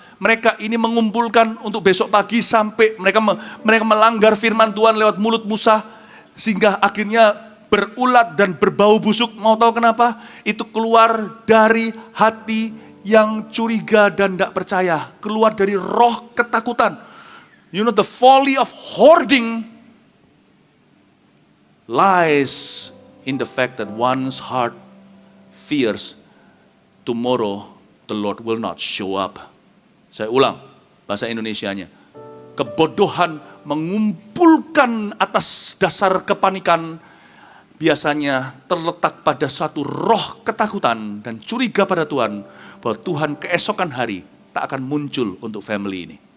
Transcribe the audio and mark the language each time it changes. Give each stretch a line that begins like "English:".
Indonesian: Mereka ini mengumpulkan untuk besok pagi sampai mereka melanggar firman Tuhan lewat mulut Musa. Sehingga akhirnya berulat dan berbau busuk. Mau tahu kenapa? Itu keluar dari hati yang curiga dan tidak percaya. Keluar dari roh ketakutan.
English: You know the folly of hoarding lies in the fact that one's heart fears tomorrow the Lord will not show up.
Indonesian: Saya ulang bahasa Indonesianya. Kebodohan mengumpulkan atas dasar kepanikan biasanya terletak pada satu roh ketakutan dan curiga pada Tuhan bahwa Tuhan keesokan hari tak akan muncul untuk family ini.